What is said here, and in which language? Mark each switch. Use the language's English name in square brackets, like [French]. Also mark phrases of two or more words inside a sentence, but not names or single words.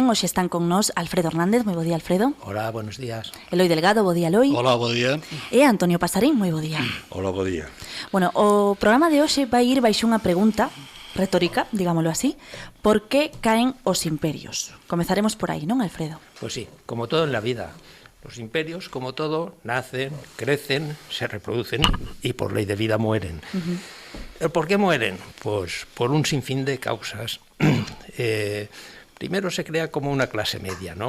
[Galician] Hoxe están con nós Alfredo Hernández, moi bo día, Alfredo. [Spanish] Hola, buenos días. [Galician] Eloi Delgado, bo día, Eloi. Hola, bo día. E Antonio Pasarín, moi bo día. Hola, bo día. Bueno, o programa de hoxe vai ir baixo unha pregunta retórica, [Spanish] digámoslo así. [Galician] Por que caen os imperios? Comezaremos por aí, non, Alfredo? [Spanish] Pues sí, como todo en la vida. Los imperios, como todo, nacen, crecen, se reproducen y por ley de vida mueren. ¿Por qué mueren? Pues por un sinfín de causas. Primero se crea como una clase media, ¿no?